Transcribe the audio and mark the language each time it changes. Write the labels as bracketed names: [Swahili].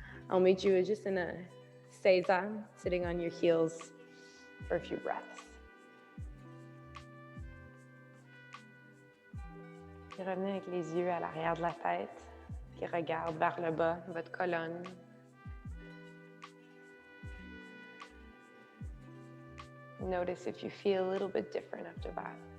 [English] I'll meet you just in a seiza, sitting on your heels for a few breaths. [French] Puis revenez avec les yeux à l'arrière de la tête, qui regarde vers le bas, votre colonne. [English] Notice if you feel a little bit different after that.